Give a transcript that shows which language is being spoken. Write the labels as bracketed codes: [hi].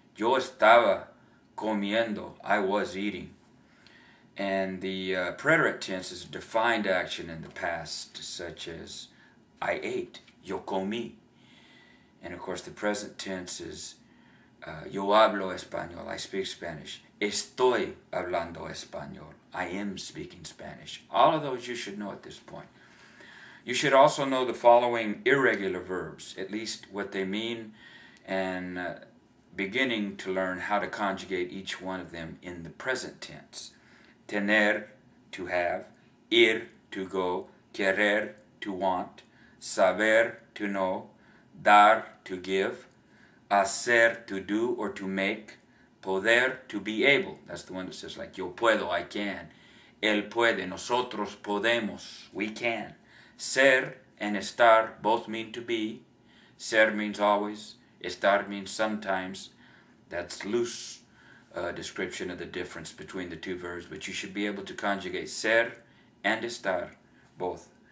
[es] Yo estaba comiendo, [en] I was eating. And the preterite tense is a defined action in the past, such as I ate, [es] yo comí. [en] And of course, the present tense is [es] yo hablo español, [en] I speak Spanish. [es] Estoy hablando español, [en] I am speaking Spanish. All of those you should know at this point. You should also know the following irregular verbs, at least what they mean, and beginning to learn how to conjugate each one of them in the present tense. Tener, to have. Ir, to go. Querer, to want. Saber, to know. Dar, to give. Hacer, to do or to make. Poder, to be able. That's the one that says like, [es] yo puedo, [en] I can. [es] Él puede, nosotros podemos, [en] we can. Ser and estar both mean to be. Ser means always. Estar means sometimes. That's loose description of the difference between the two verbs, but you should be able to conjugate ser and estar, both.